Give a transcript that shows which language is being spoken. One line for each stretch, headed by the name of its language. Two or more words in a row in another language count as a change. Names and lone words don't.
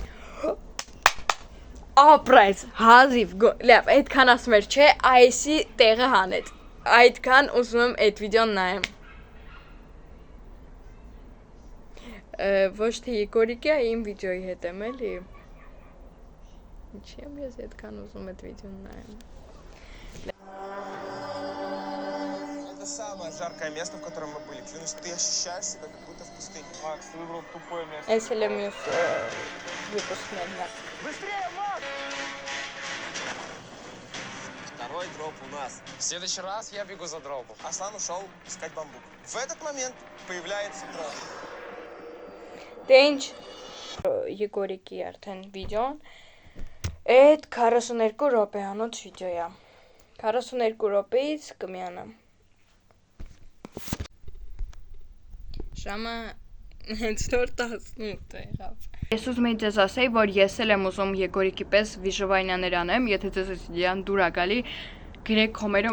Armenian: Ապրես, հազիվ, լավ, այդքան ասում էր, չէ, այսի տեղը հանեց, այդքան ուզում եմ այդ վիդեոն նայեմ, ոչ թե Իգորիկի, իմ վիդեոյի հետ եմ էլի, ինչի եմ ես այդքան ուզում այդ վիդեոն նայեմ,
Russian: Это самое жаркое место, в котором мы были. Клянусь, ты ощущаешь себя как будто в пустыне. Макс, ты выбрал тупое место.
Armenian: այս էլ եմ յուս վիպուսներն է,
Russian: Быстрее, Макс! Второй дроп у нас. В следующий раз я бегу за дропом. Аслан ушел искать бамбук. В этот момент появляется Трон.
Armenian: դե ինչ Իգորիկի արդեն վիդեոն, այդ 42 րոպեանոց վիդեոյա, 42 րոպեից կմիանամ, ժամը հենց նոր 18 եղավ։ Ես ուզում եի ձեզ ասեի, որ ես էլ եմ ուզում Իգորիկի պես վիժվայնյաներ անեմ, եթե ձեզ այս իդեան դուր ա գալի, գրեք կոմերում,